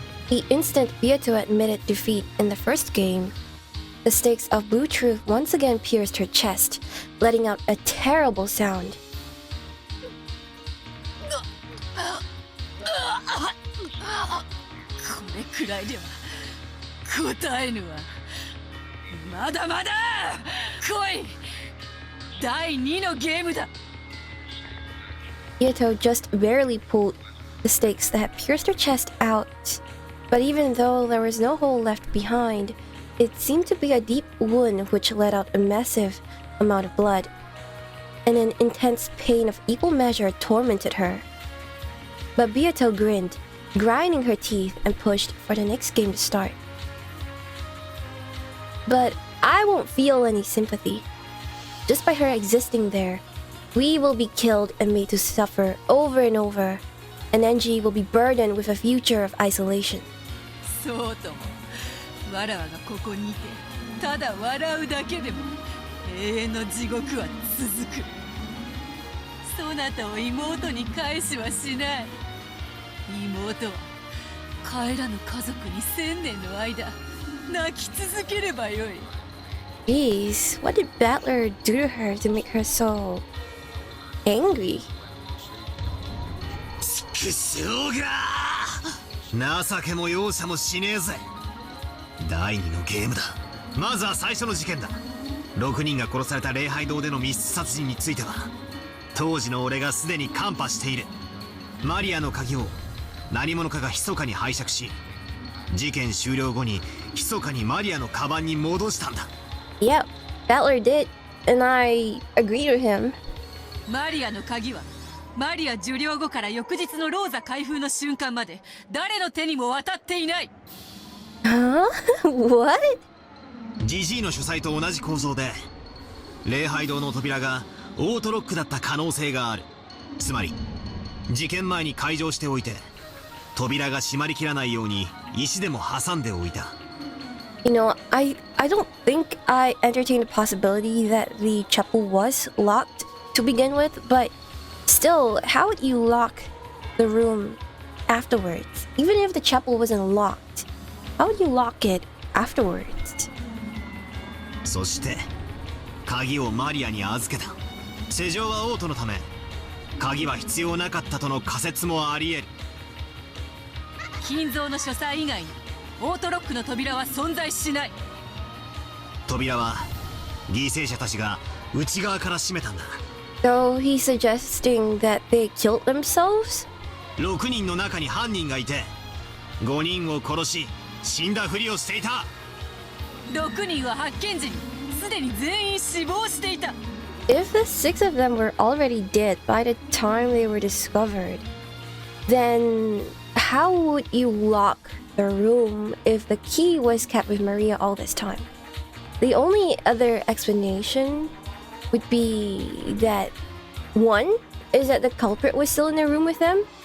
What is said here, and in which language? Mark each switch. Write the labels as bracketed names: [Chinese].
[English] The instant Beato admitted defeat in the first game, the stakes of Blue Truth once again pierced her chest, letting out a terrible sound. [Japanese] これくらいでは答えぬわ。まだまだ来い。第2のゲームだ。 [English] Beato just barely pulled the stakes that had pierced her chest out, but even though there was no hole left behind, it seemed to be a deep wound which let out a massive amount of blood, and an intense pain of equal measure tormented her. But Beato grinned, grinding her teeth, and pushed for the next game to start. But I won't feel any sympathy. Just by her existing there, we will be killed and made to suffer over and over, and Enji will be burdened with a future of isolation. [Japanese] そうとも。わらわがここにいてただ笑うだけでも永遠の地獄は続く。そなたを妹に返しはしない。妹は帰らぬ家族に1000年の間泣き続ければよい。 [English] Jeez, what did Battler do to her to make her so angry? [Japanese] くしょうが情けも容赦もしねえぜ。第2のゲームだ。まずは最初の事件だ。6人が殺された礼拝堂での密室殺人については当時の俺がすでにカンパしている。マリアの鍵を何者かが密かに拝借し、事件終了後に密かにマリアのカバンに戻したんだ。 [English] Yep, Battler did, and I agree with him. [Japanese] マリアの鍵はマリア受領後から翌日のローザ開封の瞬間まで誰の手にも渡っていない。 [English] Huh? What? [Japanese] ジジイの書斎と同じ構造で礼拝堂の扉がオートロックだった可能性がある。つまり事件前に開錠しておいて扉が閉まりきらないように石でも挟んでおいた。 [English] You know, I don't think I entertained the possibility that the chapel was locked to begin with, but still, how would you lock the room afterwards? Even if the chapel wasn't locked, how would you lock it afterwards? [Japanese] そして鍵をマリアに預けた。施錠はオートのため鍵は必要なかったとの仮説もあり得る。金蔵の書斎以外にオートロックの扉は存在しない。扉は犠牲者たちが内側から閉めたんだ。 [English] So he's suggesting that they killed themselves? [Japanese] 6人の中に犯人がいて5人を殺し死んだふりをしていた。 6人は発見時にすでに全員死亡していた。 [English] If the 6 of them were already dead by the time they were discovered, then how would you lock the room if the key was kept with Maria all this time? The only other explanation would be that one is that the culprit was still in the room with them.